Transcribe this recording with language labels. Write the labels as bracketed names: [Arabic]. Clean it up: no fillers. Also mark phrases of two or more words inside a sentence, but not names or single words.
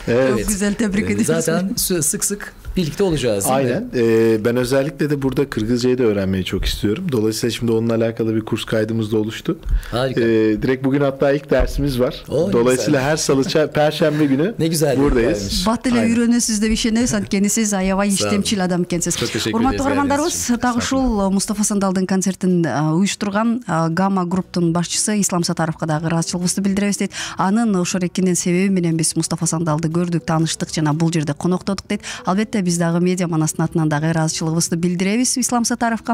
[Turkish] Çok güzel, tebrik ediyoruz. Zaten sık sık birlikte olacağız değil mi? Aynen. Ben özellikle de burada Kırgızcayı da öğrenmeyi çok istiyorum. Dolayısıyla şimdi onunla alakalı bir kurs kaydımız da oluştu. Harika. Direkt bugün hatta ilk dersimiz var. O, Dolayısıyla her salı, perşembe günü Ne güzel buradayız. [Kyrgyz] Бат эле [Turkish] Aynen. [Kyrgyz] үйрөнөсүз деп ишенебиз. Анткени сиз аябай [Turkish] Sağ olun. [Kyrgyz] иштемчил адам экенсиз. [Turkish] Çok teşekkür [Kyrgyz] Урматтуу [Turkish] ederiz [Kyrgyz] каармандарыбыз, [Turkish] geldiğiniz için. [Kyrgyz] дагы ушул Мустафа Сандалдын концертин уюштурган Гамма групптун башчысы Ислам Сатаровго дагы ыраазычылыгыбызды билдиребиз дейт. Анын ошол эркинен себеби менен биз Мустафа Сандалды көрдүк, тааныштык жана бул жерде коноктодук дейт. Албетте биз дагы медиа манастын атынан дагы ыраазычылыгыбызды билдиребиз Ислам Сатаровго.